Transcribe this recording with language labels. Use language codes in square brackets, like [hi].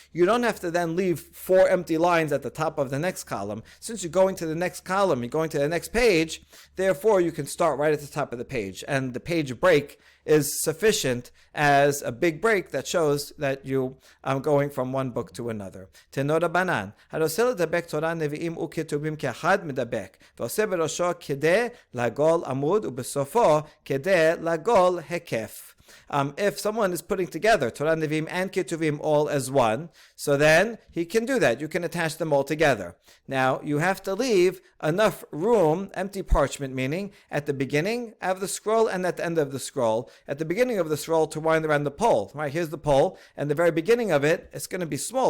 [en] You don't have to then leave 4 empty lines at the top of the next column. Since you're going to the next column, you're going to the next page, therefore you can start right at the top of the page. And the page break is sufficient as a big break that shows that you are going from one book to another. [he] Tenor Banan, הנושא לדבק תורה נביאים וכתובים כאחד מדבק, ועושה בראשו כדי לעגול עמוד ובסופו כדי לעגול היקף. [en] If someone is putting together Torah Nevi'im and Ketuvim all as one, so then he can do that. You can attach them all together. Now, you have to leave enough room, empty parchment, meaning at the beginning of the scroll and at the end of the scroll. At the beginning of the scroll to wind around the pole. Right, here's the pole, and the very beginning of it, it's going to be small.